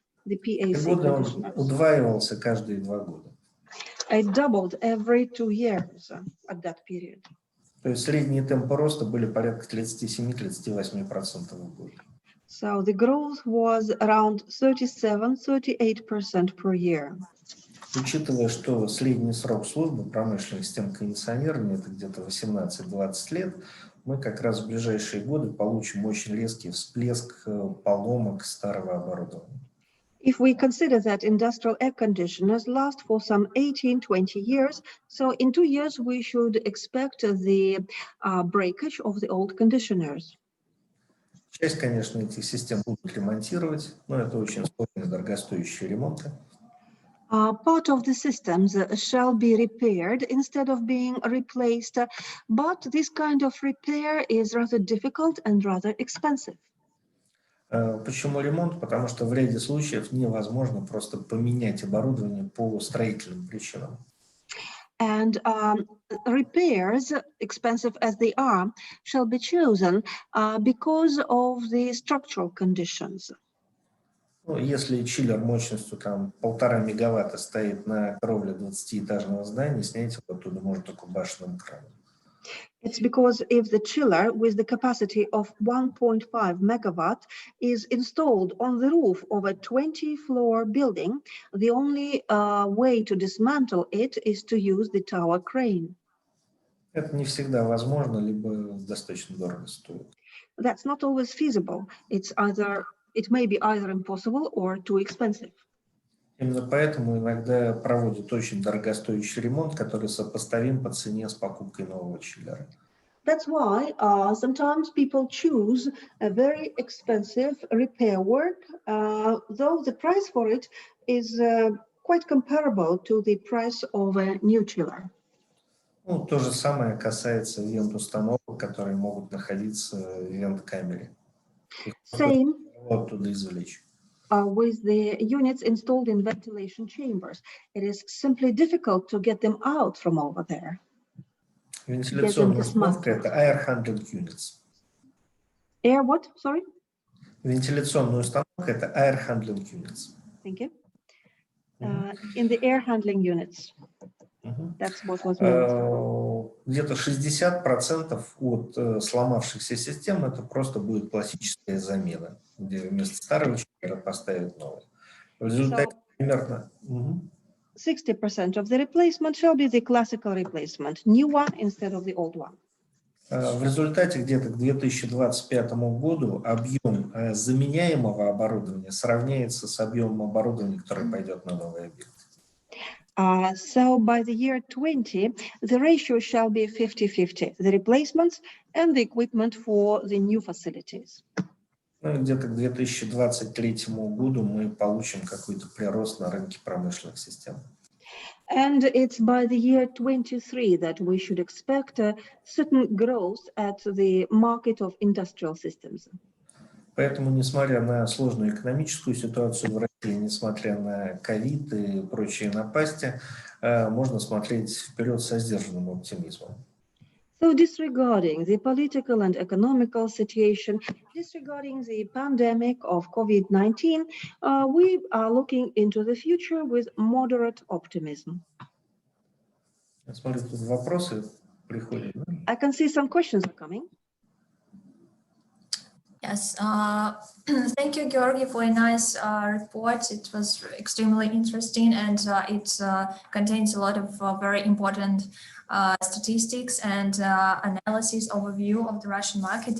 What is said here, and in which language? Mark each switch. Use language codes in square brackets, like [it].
[en] the [ru] И PAC годы он [en] conditioners. [ru] удваивался каждые 2 года. [en] It doubled every 2 years at that period. [ru] То есть средние темпы роста были порядка 37-38% в год. [en] So the growth was around 37-38% per year. [ru] Учитывая, что средний срок службы промышленных систем кондиционирования это где-то 18-20 лет, мы как раз в ближайшие годы получим очень резкий всплеск поломок старого оборудования. [en] If we consider that industrial air conditioners last for some 18-20 years, so in 2 years we should expect the breakage of the old conditioners. [ru] Часть, конечно, этих систем будут ремонтировать, но это очень сложные, дорогостоящие ремонты. [en] Part of the systems shall be repaired instead of being replaced, but this kind of repair is rather difficult and rather expensive. [ru] Почему ремонт? Потому что в ряде случаев невозможно просто поменять оборудование по строительным причинам. [en] And repairs, expensive as they are, shall be chosen because of the structural conditions. [ru] Ну, если чиллер мощностью там 1,5 мегаватта стоит на кровле 20-этажного здания, снять его оттуда можно только башенным краном. [en] It's because if the chiller with the capacity of 1.5 megawatt is installed on the roof of a 20-floor building, the only way to dismantle it is to use the tower crane. [ru] Это не всегда возможно, либо достаточно дорого стоит. [en] That's not always feasible. It may be either impossible or too expensive. [ru] Именно поэтому иногда проводят очень дорогостоящий ремонт, который сопоставим по цене с покупкой нового чиллера. [en] That's why sometimes people choose a very expensive repair work, though the price for it is quite comparable to the price of a new chiller. [ru] Ну, то же самое касается вент-установок, которые могут находиться в вент-камере. [en] Same [ru] Оттуда извлечь. [en] with the units installed in ventilation chambers. It is simply difficult to get them out from over there. [ru] Вентиляционная установка – это [en] air handling units. Air what? Sorry? [ru] Вентиляционная установка – это [en] air handling units. Thank you. In the air handling units. That's what was meant. [ru] Где-то 60% от сломавшихся систем это просто будет классическая замена, где вместо старого чиллера поставят новый. В результате примерно [en] 60% of the replacement shall be the classical replacement, new one instead of the old one. [ru] В результате где-то к 2025 году объем заменяемого оборудования сравняется с объемом оборудования, которое пойдет на новый объект. [en] So by the year 20, the ratio shall be 50-50, the replacements and the equipment for the new facilities. [ru] Ну, где-то к 2023 году мы получим какой-то прирост на рынке промышленных систем. [en] And it's by the year 23 that we should expect a certain growth at the market of industrial systems. [ru] Поэтому, несмотря на сложную экономическую ситуацию в России, несмотря на ковид и прочие напасти, можно смотреть вперед со сдержанным оптимизмом. [en] So disregarding the political and economical situation, disregarding the pandemic of COVID-19, we are looking into the future with moderate optimism. [ru] Я смотрю, тут вопросы приходят. [en] I can see some questions are coming. Yes, thank you, Georgi, for a nice report. It was extremely interesting and it contains a lot of very important statistics and analysis overview of the Russian market.